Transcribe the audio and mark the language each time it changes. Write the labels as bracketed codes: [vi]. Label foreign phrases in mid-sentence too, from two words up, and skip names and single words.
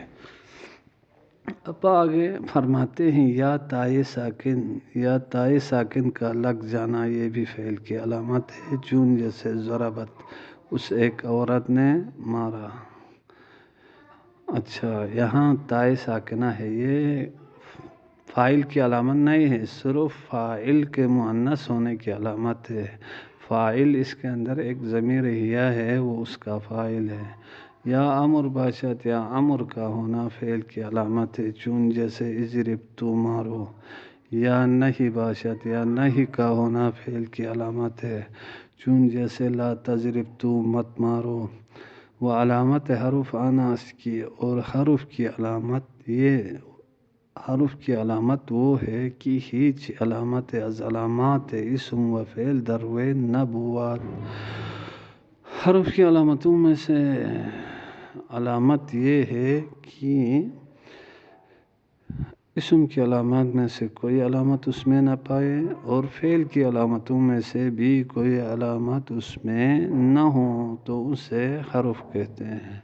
[ur] اب آگے فرماتے ہیں [fa] یا تائے ساکن، [ur] یا تائے ساکن کا لگ جانا یہ بھی فعل کی علامت ہے، چون جیسے ضربت، اس ایک عورت نے مارا۔ اچھا، یہاں تائے ساکنہ ہے، یہ فاعل کی علامت نہیں ہے، صرف فاعل کے مؤنث ہونے کی علامت ہے، فاعل اس کے اندر ایک ضمیر ہیا ہے، وہ اس کا فاعل ہے۔ [fa] یا امر باشد، [ur] یا امر کا ہونا فعل کی علامت ہے، چون جیسے اضرب تو مارو۔ [fa] یا نہیں باشد، [ur] یا نہیں کا ہونا فعل کی علامت ہے، چون جیسے [ar] لا تضرب [ur] تو مت مارو۔ وہ علامت حرف آناس کی، اور حرف کی علامت حرف کی علامت وہ ہے کہ [fa] ہیچ علامت از علامات اسم و فعل دروے نبوات۔ [ur] حرف کی علامتوں میں سے علامت یہ ہے کہ اسم کی علامات میں سے کوئی علامت اس میں نہ پائے، اور فعل کی علامتوں میں سے بھی کوئی علامت اس میں نہ ہو، تو اسے حرف کہتے ہیں۔